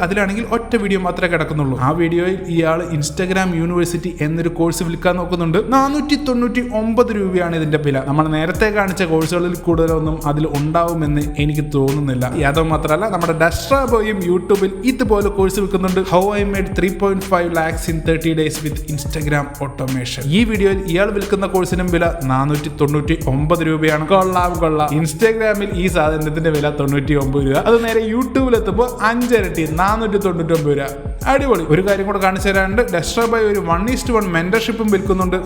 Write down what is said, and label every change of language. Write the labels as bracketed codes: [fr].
[ml] അതിലാണെങ്കിൽ ഒറ്റ വീഡിയോ മാത്രമേ കിടക്കുന്നുള്ളൂ. ആ വീഡിയോയിൽ ഇയാൾ ഇൻസ്റ്റാഗ്രാം യൂണിവേഴ്സിറ്റി എന്നൊരു കോഴ്സ് വിൽക്കാൻ നോക്കുന്നുണ്ട്. 499 രൂപയാണ് ഇതിന്റെ വില. നമ്മൾ നേരത്തെ കാണിച്ച കോഴ്സുകളിൽ കൂടുതലൊന്നും അതിൽ ഉണ്ടാവുമെന്ന് എനിക്ക് തോന്നുന്നില്ല. യാദവ് മാത്രമല്ല, നമ്മുടെ ഡസ്ട്രാ ബോയും യൂട്യൂബിൽ ഇതുപോലെ കോഴ്സ് വിൽക്കുന്നുണ്ട്. [en] How I made 3.5 lakhs in 30 days with Instagram automation. [ml] ഈ വീഡിയോയിൽ ഇയാൾ വിൽക്കുന്ന കോഴ്സിനും വില 499 രൂപയാണ്. കൊള്ളാം. ഇൻസ്റ്റാഗ്രാമിൽ ഈ സാധനത്തിന്റെ വില 99 രൂപ. അത് നേരെ യൂട്യൂബിൽ എത്തുമ്പോൾ 5 ഇരട്ടി 499 രൂപ. അടിപൊളി. ഒരു കാര്യം കൂടെ കാണിച്ചു തരാനുണ്ട്. ഡസ്ട്രാ ബോയ് ഒരു 1:1 മെന്റർഷിപ്പും വിൽക്കുന്നുണ്ട്.